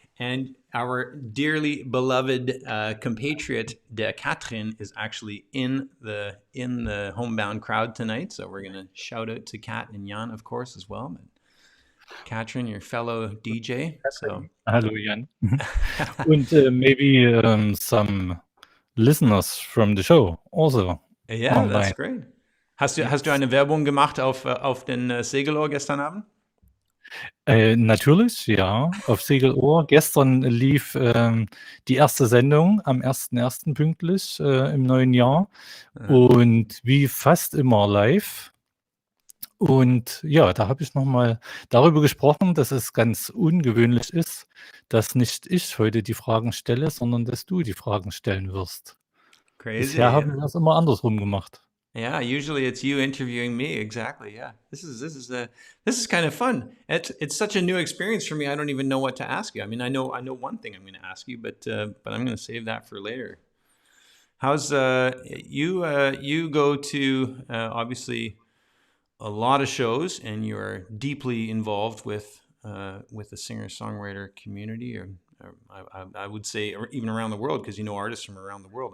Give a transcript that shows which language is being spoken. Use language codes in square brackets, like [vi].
[en] And our dearly beloved compatriot, Catherine, is actually in the homebound crowd tonight. So we're going to shout out to Kat and Jan, of course, as well. But Catherine, your fellow DJ. So. Hello, Jan. And maybe some listeners from the show also. Yeah, online. That's great. [de] Hast du eine Werbung gemacht auf den segelOhr gestern Abend? Natürlich, ja. Auf segelOhr. Gestern lief die erste Sendung am 1.1. pünktlich im neuen Jahr. Und wie fast immer live. Und ja, da habe ich nochmal darüber gesprochen, dass es ganz ungewöhnlich ist, dass nicht ich heute die Fragen stelle, sondern dass du die Fragen stellen wirst. [en] Crazy. [de] Bisher haben wir das immer andersrum gemacht. [en] Yeah, usually it's you interviewing me. Exactly. Yeah, this is kind of fun. It's such a new experience for me. I don't even know what to ask you. I mean, I know one thing I'm going to ask you, but I'm going to save that for later. How's you go to obviously a lot of shows, and you're deeply involved with the singer-songwriter community, or I would say, or even around the world, because you know artists from around the world.